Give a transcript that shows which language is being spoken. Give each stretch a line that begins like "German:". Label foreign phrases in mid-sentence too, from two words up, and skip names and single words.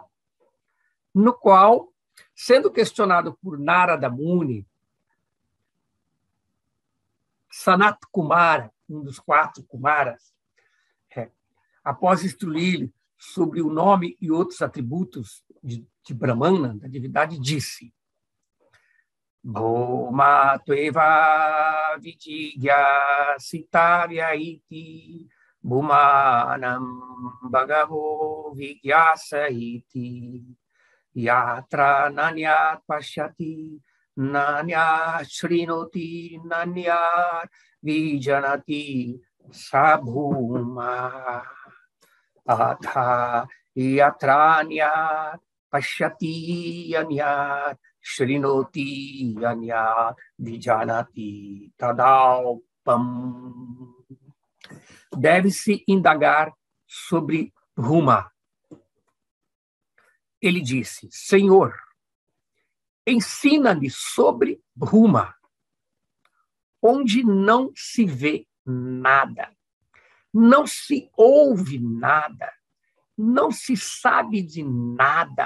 Portuguese: No qual, sendo questionado por Narada Muni, Sanat Kumara, um dos 4 Kumaras, após instruí-lo sobre o nome e outros atributos de Brahmana, da divindade, disse:
Sanskrit: भूमा त्वेव विजिज्ञासितव्य इति भूमानं भगवो विजिज्ञास इति यत्र नान्यत् पश्यति नान्यच्छृणोति नान्यद्विजानाति स भूमा अथ यत्रान्यत् पश्यति अन्यच्छृणोति अन्यद्विजानाति तदल्पम्.
Portuguese: Deve-se indagar sobre Bhuma. Ele disse: Senhor, ensina-me sobre Bhuma, onde não se vê nada, não se ouve nada, não se sabe de nada.